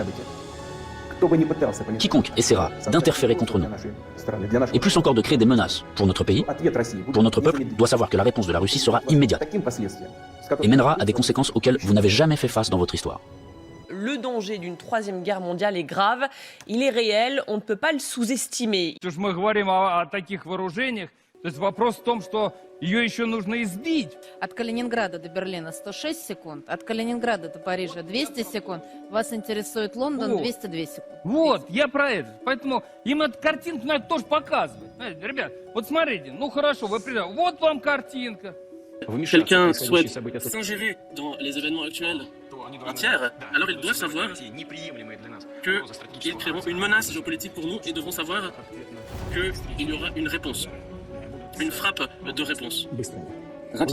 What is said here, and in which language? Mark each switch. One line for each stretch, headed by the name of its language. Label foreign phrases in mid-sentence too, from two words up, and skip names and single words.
French: Quiconque essaiera d'interférer contre nous, et plus encore de créer des menaces pour notre pays, pour notre peuple, doit savoir que la réponse de la Russie sera immédiate et mènera à des conséquences auxquelles vous n'avez jamais fait face dans votre histoire. le danger d'une troisième guerre mondiale est grave. Il est réel, on ne peut pas le sous-estimer.
Russian: То есть вопрос в том, что ее еще нужно избить. От Калининграда до Берлина 106 секунд, от Калининграда до Парижа 200 секунд. Вас интересует Лондон 202 секунд. Вот, я про это. Поэтому им эту картинку надо тоже показывать. Ребят, вот смотрите, ну хорошо, вы придете. Вот вам картинка.
French: Quelqu'un souhaite s'ingérer dans les événements actuels entiers, alors ils doivent savoir qu'ils créeront une menace géopolitique pour nous et devront savoir qu'il y aura une réponse. Une frappe de réponse rapide.